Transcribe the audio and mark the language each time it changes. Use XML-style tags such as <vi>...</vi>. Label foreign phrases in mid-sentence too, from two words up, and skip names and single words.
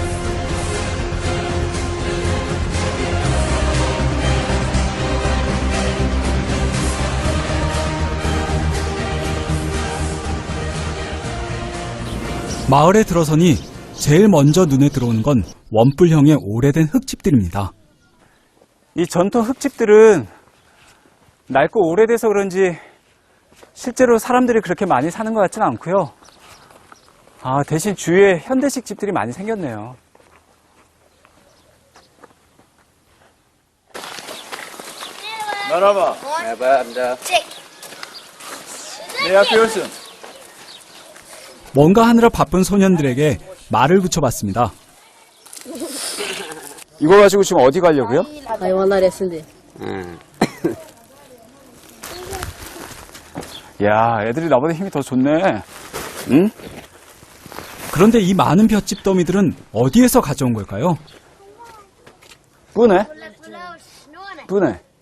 <ko>마을에 들어서니 제일 먼저 눈에 들어오는 건 원뿔형의 오래된 흙집들입니다. 이 전통 흙집들은 낡고 오래돼서 그런지 실제로 사람들이 그렇게 많이 사는 것 같지는 않고요. 아, 대신 주위에 현대식 집들이 많이 생겼네요.</ko> <tr>Merhaba. Merhaba amca. Ne yapıyorsun?</tr> <ko>뭔가 하느라 바쁜 소년들에게 말을 붙여봤습니다. 이거 가지고 지금 어디 가려고요?</ko> <tr>Hayvanlar yesin diye.</tr> <ko>야, 애들이 나보다 힘이 더 좋네. 응? 그런데 이 많은 볏짚 더미들은 어디에서 가져온 걸까요? 뿌네? 뿌네.</ko>